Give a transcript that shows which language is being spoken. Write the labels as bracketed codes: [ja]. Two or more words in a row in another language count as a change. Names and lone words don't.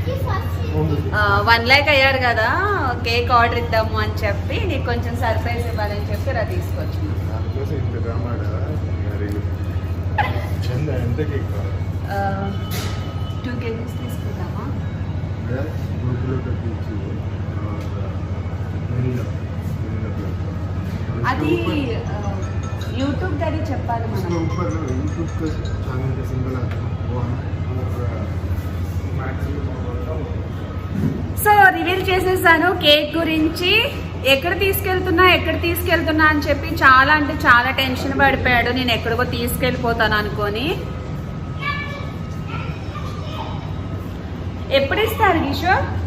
[te] 1 lakh అయ్యారు కదా, కేక్ ఆర్డర్ ఇద్దాము అని చెప్పి నీకు కొంచెం సర్ప్రైజ్ ఇవ్వాలని చెప్పి ఇలా తీసుకొచ్చిన. ఎంత కేక్ కావాలి? 2 kgs తీసుకుందామా? అది [hi] यूट्यूब का भी [te] చెప్పాలి మనం. [hi] इसके ऊपर यूट्यूब का चैनल का सिंबल आता है वो हम [te] సో రివీల్ చేసేసాను కేక్ గురించి. ఎక్కడ తీసుకెళ్తున్నా అని చెప్పి చాలా అంటే చాలా టెన్షన్ పడిపోయాడు. నేను ఎక్కడికో తీసుకెళ్ళిపోతాను అనుకొని. ఎప్పుడు ఇస్తారు కిషోర్?